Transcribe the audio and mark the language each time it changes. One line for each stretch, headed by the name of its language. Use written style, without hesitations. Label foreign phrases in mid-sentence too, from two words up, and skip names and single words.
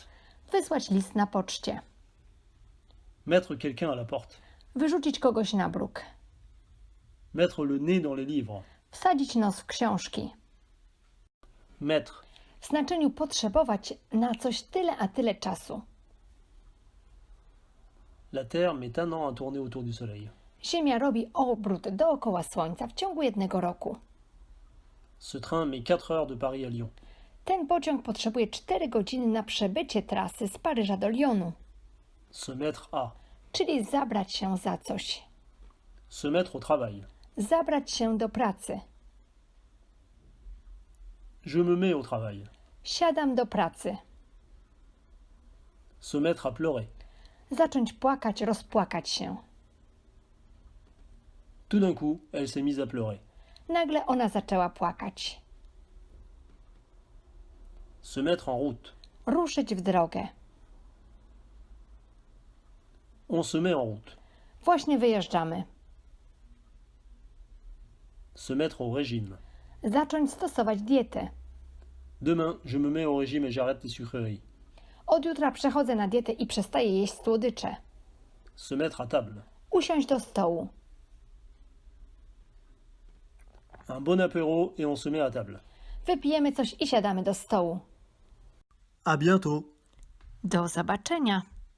Polish: Wysłać list na poczcie.
French: Mettre quelqu'un à la porte.
Polish: Wyrzucić kogoś na bruk.
French: Mettre le nez dans les livres.
Polish: Wsadzić nos w książki.
French: Mettre.
Polish: W znaczeniu potrzebować na coś tyle a tyle czasu.
French: La Terre met un an à tourner autour du Soleil.
Polish: Ziemia robi obrót dookoła Słońca w ciągu jednego roku.
French: Ce train met 4 heures de Paris à Lyon.
Polish: Ten pociąg potrzebuje 4 godziny na przebycie trasy z Paryża do Lyonu,
French: Se mettre à.
Polish: czyli zabrać się za coś.
French: Se mettre au travail.
Polish: Zabrać się do pracy.
French: Je me mets au travail.
Polish: Siadam do pracy.
French: Se mettre à pleurer.
Polish: Zacząć płakać, rozpłakać się.
French: Tout d'un coup, elle s'est mise à pleurer.
Polish: Nagle ona zaczęła płakać.
French: Se mettre en route.
Polish: Ruszyć w drogę.
French: On se met en route.
Polish: Właśnie wyjeżdżamy.
French: Se mettre au régime.
Polish: Zacząć stosować dietę.
French: Demain, je me mets au régime et j'arrête les sucreries.
Polish: Od jutra przechodzę na dietę i przestaję jeść słodycze.
French: Se mettre à table.
Polish: Usiąść do stołu.
French: Un bon apéro et on se met à table.
Polish: Wypijemy coś i siadamy do stołu.
French: À bientôt.
Polish: Do zobaczenia.